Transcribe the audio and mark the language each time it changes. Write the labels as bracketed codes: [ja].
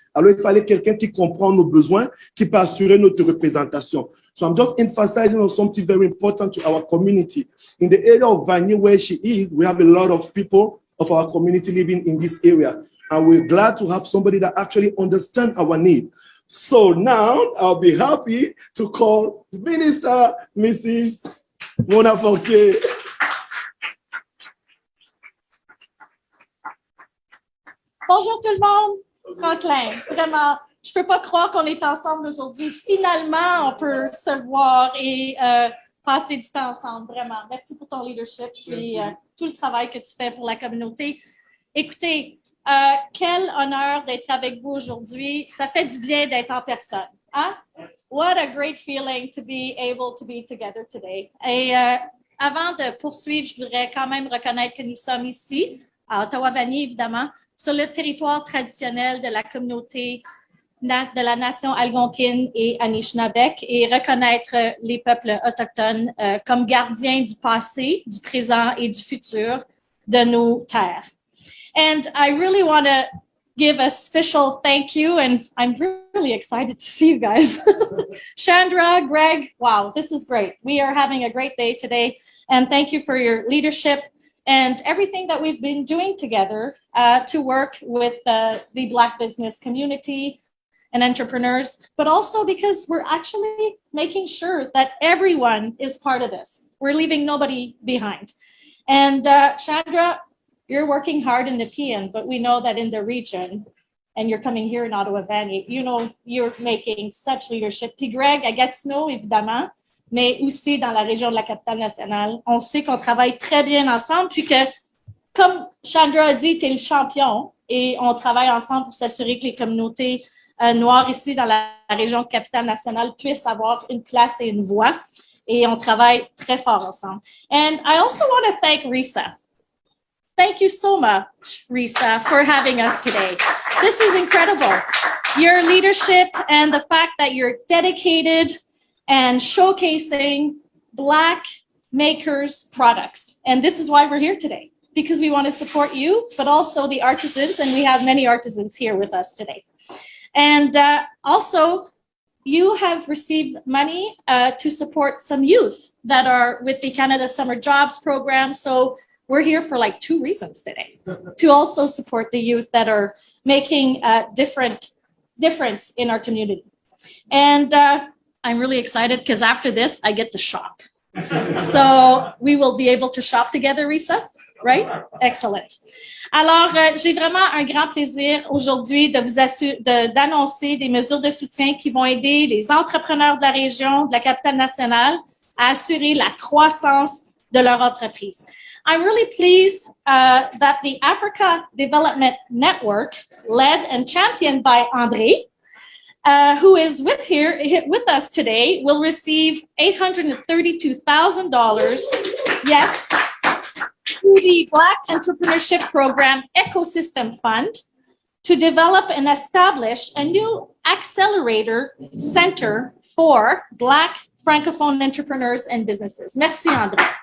[fr] Alors, il fallait quelqu'un qui comprend nos besoins, qui peut assurer notre représentation. [en] So I'm just emphasizing on something very important to our community. In the area of Vanier where she is, we have a lot of people of our community living in this area. And we're glad to have somebody that actually understands our need. So now I'll be happy to call Minister Mrs. Mona Fortier. [fr] Bonjour tout le monde, Franklin. Vraiment, je ne peux pas croire qu'on est ensemble aujourd'hui. Finalement, on peut se voir et passer du temps ensemble, vraiment. Merci pour ton leadership et tout le travail que tu fais pour la communauté. Écoutez, quel honneur d'être avec vous aujourd'hui. Ça fait du bien d'être en personne. Hein? [en] What a great feeling to be able to be together today. [fr] Et avant de poursuivre, je voudrais quand même reconnaître que nous sommes ici, à Ottawa-Vanier, évidemment, sur le territoire traditionnel de la communauté de la nation algonquine et Anishinaabeg et reconnaître les peuples autochtones comme gardiens du passé, du présent et du futur de nos terres. [en] And I really want to give a special thank you, and I'm really excited to see you guys. Chandra, Greg, wow, this is great. We are having a great day today, and thank you for your leadership and everything that we've been doing together to work with the Black business community and entrepreneurs, but also because we're actually making sure that everyone is part of this. We're leaving nobody behind. And Chandra, you're working hard in the PN, but we know that in the region, and you're coming here in Ottawa-Vanier, you know, you're making such leadership. [fr] Puis Greg, à Gatineau, évidemment, mais aussi dans la région de la capitale nationale. On sait qu'on travaille très bien ensemble, puis que, comme Chandra a dit, tu es le champion, et on travaille ensemble pour s'assurer que les communautés noires ici dans la région capitale nationale puissent avoir une place et une voix, et on travaille très fort ensemble. [en] And I also want to thank Risa. Thank you so much, Risa, for having us today. This is incredible. Your leadership and the fact that you're dedicated and showcasing Black makers' products. And this is why we're here today, because we want to support you, but also the artisans, and we have many artisans here with us today. And also, you have received money to support some youth that are with the Canada Summer Jobs Program. So we're here for like 2 reasons today, to also support the youth that are making a difference in our community. And I'm really excited because after this, I get to shop. So we will be able to shop together, Risa, right? Excellent. [fr] Alors, j'ai vraiment un grand plaisir aujourd'hui d'annoncer des mesures de soutien qui vont aider les entrepreneurs de la région, de la capitale nationale, à assurer la croissance de leur entreprise. [en] I'm really pleased that the Africa Development Network, led and championed by André, who is with us today, will receive $832,000, yes, through the Black Entrepreneurship Program Ecosystem Fund to develop and establish a new accelerator center for Black Francophone entrepreneurs and businesses. [fr] Merci, André.